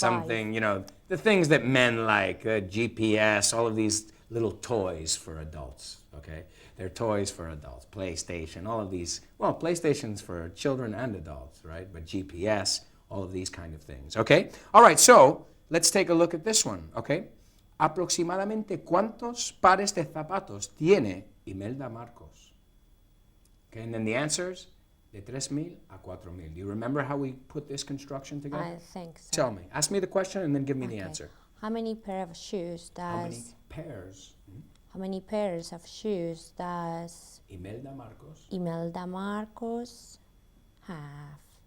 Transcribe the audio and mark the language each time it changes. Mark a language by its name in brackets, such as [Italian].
[English] Something, you know, the things that men like, GPS, all of these little toys for adults, okay? They're toys for adults, PlayStation, all of these. Well, PlayStation's for children and adults, right? But GPS, all of these kind of things, okay? All right, so let's take a look at this one, okay? [Spanish] Aproximadamente cuántos pares de zapatos tiene Imelda Marcos? [English] Okay, and then the answers, [Spanish] de 3,000 a 4,000. [English] Do you remember how we put this construction together? I think so. Tell me. Ask me the question and then give me the answer. How many pair of shoes does... How many pairs? How many pairs of shoes does Imelda Marcos have?